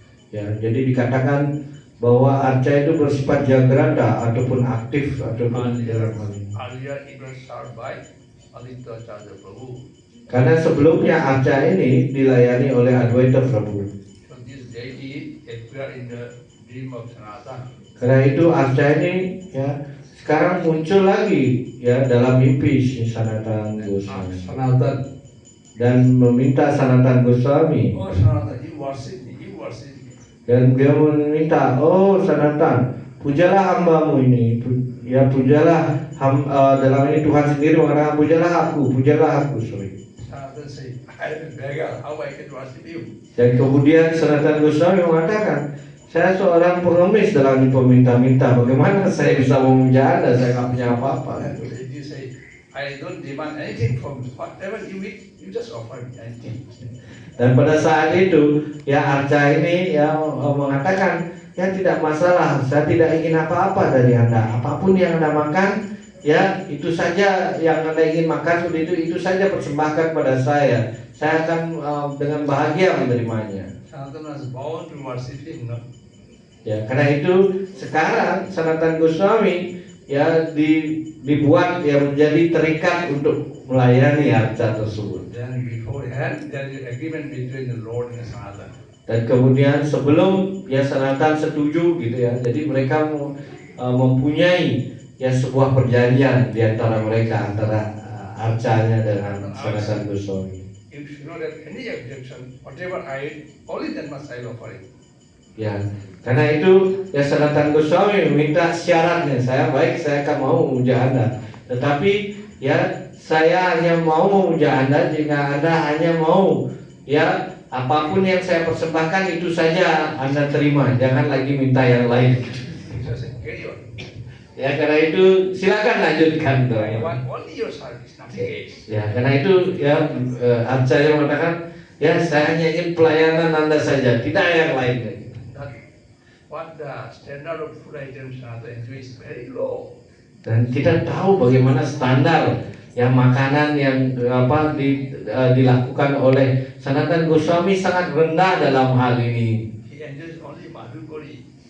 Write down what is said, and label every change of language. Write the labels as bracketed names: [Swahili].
[Indonesian] Ya, jadi dikatakan bahwa arca itu bersifat jagrata ataupun aktif ataupun dalam hal ini. [English] Earlier it was served by Aditya Acharya Prabhu. [Indonesian] Karena sebelumnya arca ini dilayani oleh Advaita Prabhu. [English] So this deity appeared in the dream of Sanatana. [Indonesian] Karena itu arca ini ya sekarang muncul lagi ya dalam mimpi si Sanatana Goswami Sanatana. dan meminta Sanatana Goswami [English] Oh Sanatana, you worship me, you worship me. [Indonesian] dan dia meminta, oh Sanatana, pujalah hambamu ini, ya pujalah dalam ini Tuhan sendiri mengatakan pujalah aku, sorry. [English] Sanatan say, I am a beggar, how I can worship you? [Indonesian] Dan kemudian Sanatan Goswami mengatakan, saya seorang pengemis dalam peminta-minta, bagaimana saya bisa memuja Anda, saya nggak punya apa-apa. [English] And you say, I don't demand anything from you, whatever you need, you just offer me anything. [Indonesian] Dan pada saat itu, ya Arca ini ya mengatakan, ya tidak masalah, saya tidak ingin apa-apa dari Anda. Apapun yang Anda makan, ya itu saja yang Anda ingin makan, itu saja persembahkan pada saya. Saya akan dengan bahagia menerimanya. [English] Sanatan was bound to worship him, no? [Indonesian] Ya, karena itu sekarang Sanatan Goswami ya dibuat ya menjadi terikat untuk melayani Arca tersebut. [English] Then beforehand, there is agreement between the Lord and the Sanatan. [Indonesian] Dan kemudian sebelum ya Sanatan setuju gitu ya, jadi mereka mempunyai ya sebuah perjanjian di antara mereka, antara Arcanya dengan Sanatan Goswami. [English] If you don't have any objection, whatever I eat, only that much I offer it. [Indonesian] Ya, karena itu ya Sanatan Goswami meminta syaratnya, saya akan mau memuja Anda, tetapi ya saya hanya mau memuja Anda jika Anda hanya mau ya apapun yang saya persembahkan itu saja Anda terima, jangan lagi minta yang lain. [English] So I say, carry on. [Indonesian] Ya karena itu silakan lanjutkan. [English] I want only your service, nothing else. [Indonesian] Ya karena itu ya Arca yang mengatakan ya saya hanya ingin pelayanan Anda saja, tidak yang lainnya. [English] What the standard of food items Sanatan enjoy is very low. [Indonesian] Dan kita tahu bagaimana standar yang makanan yang dilakukan oleh Sanatan Goswami sangat rendah dalam hal ini. [English] He enjoys only madhukari.